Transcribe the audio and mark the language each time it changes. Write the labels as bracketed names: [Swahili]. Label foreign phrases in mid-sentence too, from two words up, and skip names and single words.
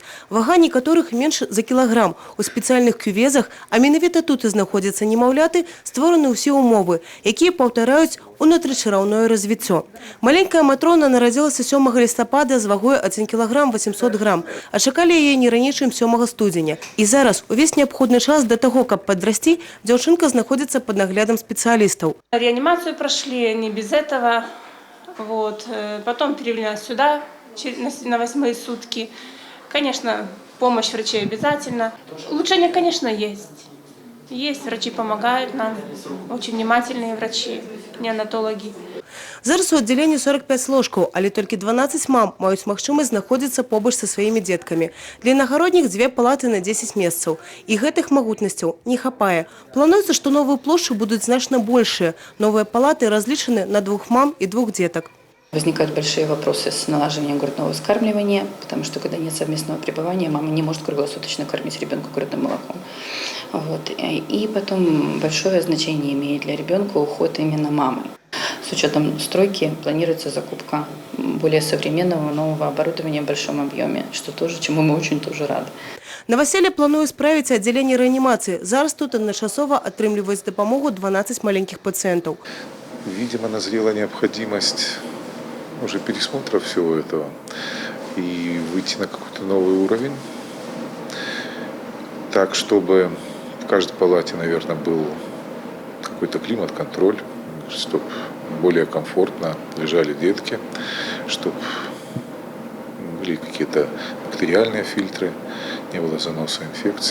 [Belarusian] Вага некаторых менш за кілаграм. У спецыяльных кювезах, а менавіта тут і знаходзяцца немаўляты, створаны ўсе ўмовы, якія паўтараюць унутрычараўное развіццё. Маленькая Матрона нарадзілася 7 лістапада з вагой 1 кг 800 грам, а чакалі яе не раней, чым 7 студзеня. І зараз увесь неабходны час да таго, каб падрасці, дзяўчынка знаходзіцца пад наглядам спецыялістаў. [Russian] Реанимацию прошли не без этого. Вот. Потом перевели нас сюда на 8-е сутки. Конечно, помощь врачей обязательно. Улучшения, конечно, есть. Есть, врачи помогают нам. Очень внимательные врачи, неонатологи. [Belarusian] Зараз у аддзяленні 45 ложкаў, але толькі 12 мам маюць магчымасць знаходзіцца побач са сваімі дзеткамі. Для інагородніх 2 палаты на 10 месцаў. І гэтых магутнасцяў не хапае. Плануецца, што новыя плошчы будуць значна большыя. Новыя палаты разлічаны на 2 мам и 2 деток. [Russian] Возникают большие вопросы с налаживанием грудного вскармливания, потому что когда нет совместного пребывания, мама не может круглосуточно кормить ребенка грудным молоком. Вот. И потом большое значение имеет для ребенка уход именно мамы. С учетом стройки планируется закупка более современного нового оборудования в большом объеме, что тоже, чему мы очень тоже рады. [Belarusian] Новоселе плануе справіць аддзяленне рэанімацыі. Зараз тут адначасова атрымліваюць дапамогу 12 [Russian] маленьких пациентов. Видимо, назрела необходимость уже пересмотра всего этого и выйти на какой-то новый уровень, так, чтобы в каждой палате, наверное, был какой-то климат-контроль, чтобы более комфортно лежали детки, чтобы были какие-то бактериальные фильтры, не было заноса инфекций.